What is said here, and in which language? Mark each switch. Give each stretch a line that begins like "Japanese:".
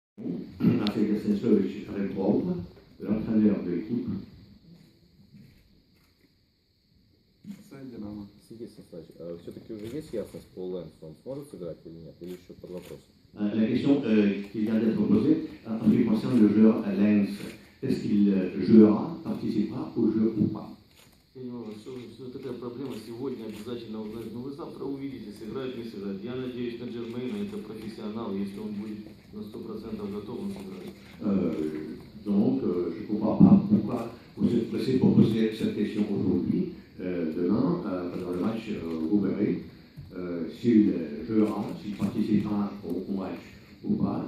Russian: А Сергей Станиславович Ребров,
French: l'entraîneur de l'équipe.
Russian: Сергей Станиславович, все-таки уже есть ясность по Лэнсу, он сможет сыграть или нет, или еще под вопросом?
French: La question qui vient d'être posée en ce qui concerne le joueur Lens, est-ce qu'il jouera, participera au jeu ou pas?
Russian: Я не знаю, что такая проблема сегодня обязательно узнать. Ну вы завтра увидите, сыграет, не сыграет. Я надеюсь на Джермейна, это профессионал, если он будет на 100% готов, он сыграет.
French: Donc, je ne comprends pas pourquoi vous êtes pressé pour poser cette question aujourd'hui. Demain, pendant le match, vous verrez s'il jouera, s'il participera au match ou pas.